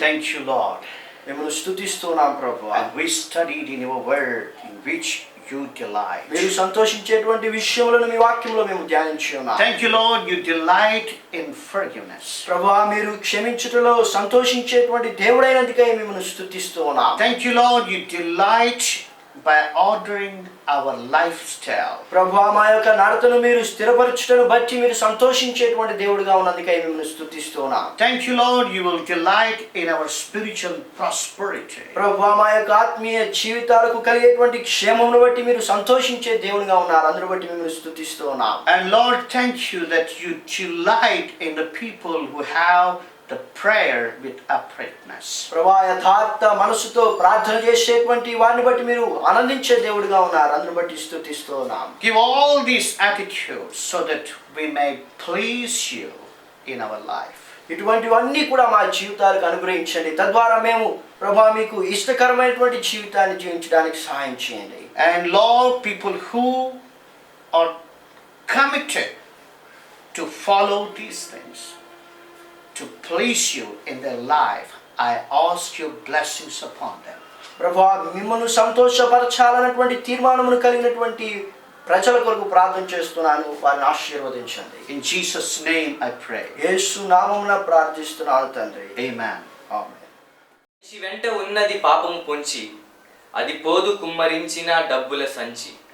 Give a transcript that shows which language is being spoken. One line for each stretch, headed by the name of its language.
English: thank you, Lord.
Telugu: మిమ్మల్ని స్తుతిస్తున్నాం ప్రభువా.
English: And we studied in your word in which you delight.
Telugu: మీరు సంతోషించేటువంటి విషయములను మీ వాక్యంలో మేము ధ్యానించి ఉన్నాం.
English: Thank you, Lord, you delight in forgiveness.
Telugu: ప్రభువా, మీరు క్షమించుటలో సంతోషించేటువంటి దేవుడైనందుకై మిమ్మల్ని స్తుతిస్తూ ఉన్నాం.
English: Thank you, Lord, you delight by ordering our lifestyle.
Telugu: ప్రభువా మా యొక్క నడతను మీరు స్థిరపరచుటను బట్టి మీరు సంతోషించేటువంటి దేవుడిగా ఉన్నందుకై మిమ్మల్ని స్తుతిస్తున్నాం.
English: Thank you, Lord, you will delight in our spiritual prosperity.
Telugu: ప్రభువా మా యొక్క ఆత్మీయ జీవితాలకు కలిగేటువంటి క్షేమమును బట్టి మీరు సంతోషించే దేవుడిగా ఉన్నారు. అందును బట్టి మిమ్మల్ని స్తుతిస్తున్నాం.
English: And Lord, thank you that you delight in the people who have the prayer with uprightness.
Telugu: ప్రభువా యథార్థ మనసుతో ప్రార్థన చేసేటువంటి వారిని బట్టి మీరు ఆనందించే దేవుడిగా ఉన్నారు. అందును బట్టి స్తుతిస్తున్నాం.
English: Give all these attitudes so that we may please you in our life.
Telugu: ఇటువంటివన్నీ కూడా మా జీవితాలకు అనుగ్రహించండి. తద్వారా మేము ప్రభువా మీకు ఇష్టకరమైనటువంటి జీవితాన్ని జీవించడానికి సహాయం చేయండి.
English: And Lord, people who are committed to follow these things, to please you in their life, I ask your blessings upon them.
Telugu: ప్రభువా మిమ్మల్ని సంతోషపరచాలన్నటువంటి తీర్మానమును కలిగినటువంటి ప్రజల కొరకు ప్రార్థన చేస్తున్నాను. వారిని ఆశీర్వదించండి.
English: In Jesus' name I pray.
Telugu: యేసు నామమున ప్రార్థిస్తున్నాను తండ్రి.
English: Amen.
Telugu: ఆమేన్. మనిషి వెంట ఉన్నది పాపము పొంచి, అది పోదు కుమ్మరించిన డబ్బుల సంచి.